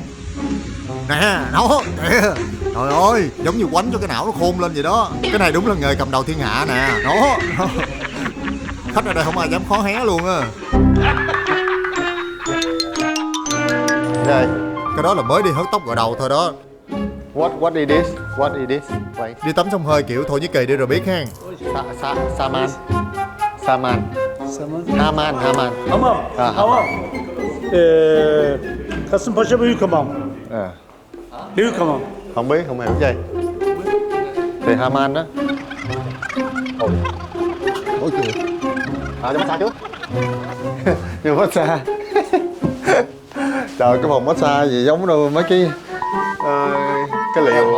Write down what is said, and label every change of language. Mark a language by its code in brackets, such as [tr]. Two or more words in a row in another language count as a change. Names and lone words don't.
[vi] Nè, đó, kìa. Trời ơi, giống như quánh cho cái não nó khôn lên vậy đó. Cái này đúng là nghề cầm đầu thiên hạ nè. Đó. Khách ở đây không ai dám khó hé luôn á. Đây. Cái đó là mới đi hớt tóc gội đầu thôi đó. [en] What is this? What is this? Wait. [vi] Đi tắm sông hơi kiểu Thổ Nhĩ Kỳ đi rồi biết ha. [tr] Saman. Saman. Haman. Hamam. À, Hamam. Kasımpaşa büyük hamam. À. Büyük hamam. [vi] Không biết, không hiểu gì. Thì Haman đó. Ôi. Ôi trời. À, cho massage trước. Cho massage. Trời, cái phòng massage gì giống đâu mấy cái cái liều.